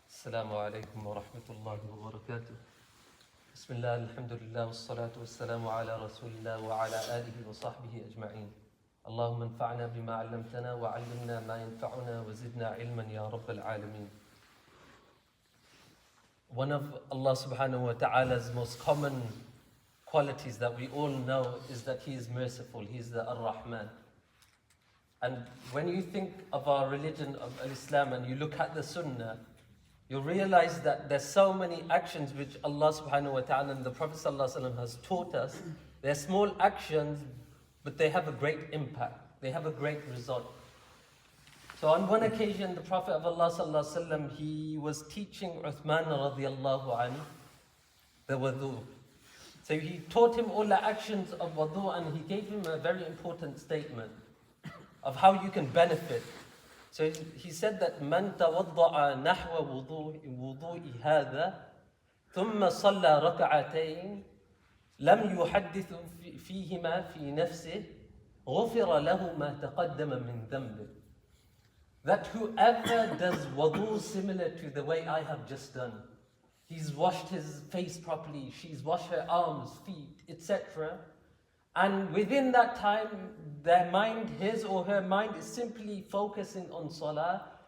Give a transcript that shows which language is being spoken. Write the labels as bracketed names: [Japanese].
[Arabic] السلام عليكم ورحمة الله وبركاته. بسم الله الحمد لله والصلاة والسلام على رسول الله وعلى آله وصحبه أجمعين. اللهم انفعنا بما علمتنا وعلمنا ما ينفعنا وزدنا علما يا رب العالمين. [English] One of Allah subhanahu wa ta'ala's most common qualities that we all know is that He is merciful. He is the Ar-Rahman. And when you think of our religion of Islam and you look at the Sunnah, you realize that there's so many actions which Allah subhanahu wa ta'ala and the Prophet sallallahu alaihi wasallam has taught us. They're small actions, but they have a great impact. They have a great result. So on one occasion, the Prophet of Allah sallallahu alaihi wasallam, he was teaching Uthman radiallahu anhu the wudu. So he taught him all the actions of wudu, and he gave him a very important statement of how you can benefit. So he said that [Arabic] من توضأ نحو وضوء هذا ثم صلى ركعتين لم يحدث فيهما في نفسه غفر له ما تقدم من ذنبه. [English] That whoever does wudu similar to the way I have just done, he's washed his face properly, she's washed her arms, feet, etc. And within that time, their mind, his or her mind, is simply focusing on Salah.